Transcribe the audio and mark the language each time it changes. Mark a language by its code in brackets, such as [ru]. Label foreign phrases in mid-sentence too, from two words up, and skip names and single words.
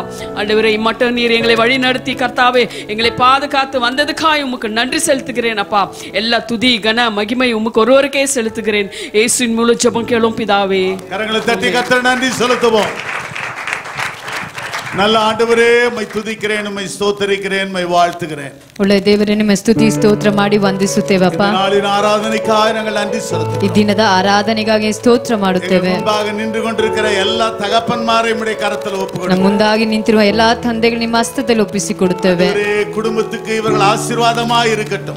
[ta] ஆண்டவரே, மட்டும் நீர் எங்களை வழி நடத்தி கர்த்தாவே எங்களை பாதுகாத்து வந்ததுக்காய் உமக்கு நன்றி செலுத்துகிறேன் அப்பா. எல்லா துதி கன மகிமை உமக்கு ஒருவருக்கே செலுத்துகிறேன். இயேசுவின் மூலம் ஜெபம் கேளும் பிதாவே. கரங்களை தட்டி கர்த்தருக்கு நன்றி செலுத்துவோம். நல்ல ஆண்டவரே, மை துதிக்கிறேன், மை ஸ்தோத்திரிக்கிறேன், மை வாழ்த்துகிறேன். [kn] ಒಳ್ಳೆಯ ದೇವರೇ, ನಿಮ್ಮ ಸ್ತುತಿ ಸ್ತೋತ್ರ ಮಾಡಿ ವಂದಿಸುತ್ತೇವಪ್ಪ. ನಾಳಿನ ಆರಾಧನೆಗಾಗಿ ನಾವು ನன்றಿ ಸಲ್ಲಿಸುತ್ತೇವೆ. ಈ ದಿನದ ಆರಾಧನೆಗಾಗಿ ಸ್ತೋತ್ರ ಮಾಡುತ್ತೇವೆ. ಮುಂಭಾಗ ನಿಂತುಕೊಂಡಿರುವ ಎಲ್ಲ ತಗಪ್ಪನ್ಮಾರೇ ನಿಮ್ಮ ಕರದಲ್ಲಿ ಒಪ್ಪಿಕೊಡುತ್ತೇವೆ. ನಮ್ಮ ಮುಂದಾಗಿ ನಿಂತಿರುವ ಎಲ್ಲಾ ತಂದೆಗಳು ನಿಮ್ಮ ಹಸ್ತದಲ್ಲಿ ಒಪ್ಪಿಸಿಕೊಡುತ್ತೇವೆ. ಕುಟುಂಬಕ್ಕೆ ಇವರ ಆಶೀರ್ವಾದವಾಗಿ ಇರಕಟ್ಟುಂ.